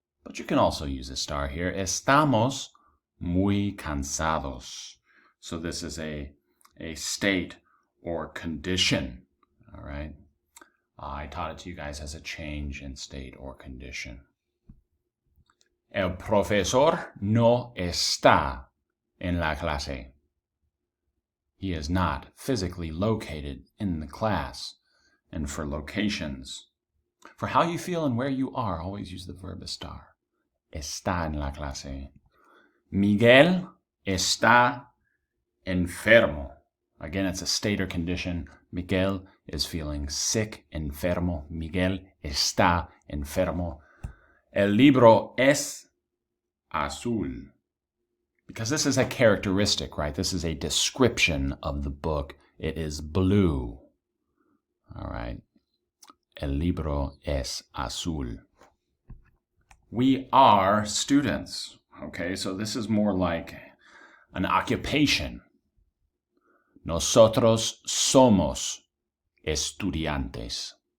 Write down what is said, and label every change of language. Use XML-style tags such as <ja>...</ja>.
<en>But you can also use estar here.</en> <es>Estamos muy cansados.</es> <en>So this is a state or condition, all right? I taught it to you guys as a change in state or condition.</en> <es>El profesor no está en la clase.</es> <en>He is not physically located in the class. And for locations, for how you feel and where you are, always use the verb estar.</en> <es>Está en la clase. Miguel está enfermo.</es> <en>Again, it's a state or condition. Miguel is feeling sick, enfermo.</en> <es>Miguel está enfermo. El libro es azul.</es> <en>Because this is a characteristic, right? This is a description of the book. It is blue. All right.</en> <es>El libro es azul.</es> <en>We are students. Okay, so this is more like an occupation.</en> <es>Nosotros somos estudiantes.</es>